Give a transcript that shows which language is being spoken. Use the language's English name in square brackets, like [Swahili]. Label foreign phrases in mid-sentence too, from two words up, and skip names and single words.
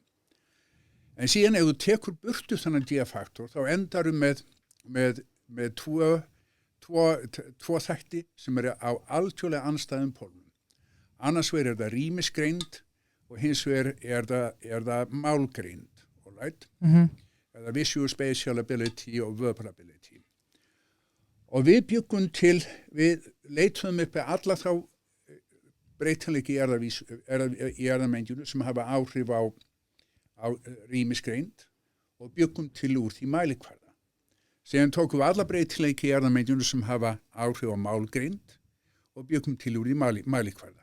[Icelandic] En síðan ef þú tekur burtu þannig D-faktor, þá endaru með 2 þætti sem eru á alþjóðlega andstæðum pólum. Annars vegar það rýmisgreind og hins vegar það málgreind, [English] right? [Icelandic] Eða [English] visual spatial ability [Icelandic] og [English] verbal ability. [Icelandic] Og við leituðum upp alla þá breytanleiki í erðamengjunu sem hafa áhrif á rýmisgreind og byggum til úr því mælikvarða. Síðan tókum við alla breytileiki í erðamengjunu sem hafa áhrif á málgreind og byggum til úr því mælikvarða.